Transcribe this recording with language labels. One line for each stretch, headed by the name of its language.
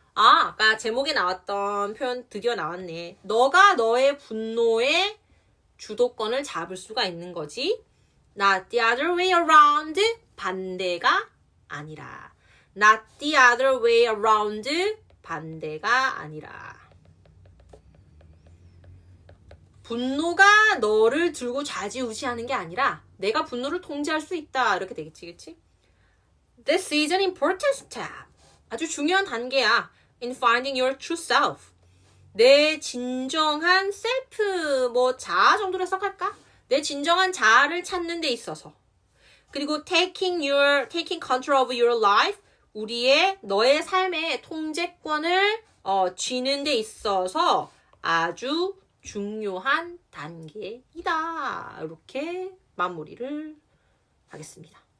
Korean: 아까 제목에 나왔던 표현 드디어 나왔네. 너가 너의 분노의 주도권을 잡을 수가 있는 거지.
English: Not the other way around.
Korean: 반대가 아니라.
English: Not the other way around.
Korean: 반대가 아니라. 분노가 너를 들고 좌지우지하는 게 아니라 내가 분노를 통제할 수 있다. 이렇게 되겠지, 그치?
English: This is an important step.
Korean: 아주 중요한 단계야.
English: In finding your true self.
Korean: 내 진정한 셀프, 자아 정도로 해석할까? 내 진정한 자아를 찾는 데 있어서. 그리고
English: taking control of your life.
Korean: 너의 삶의 통제권을 쥐는 데 있어서 아주 중요한 단계이다. 이렇게 마무리를 하겠습니다.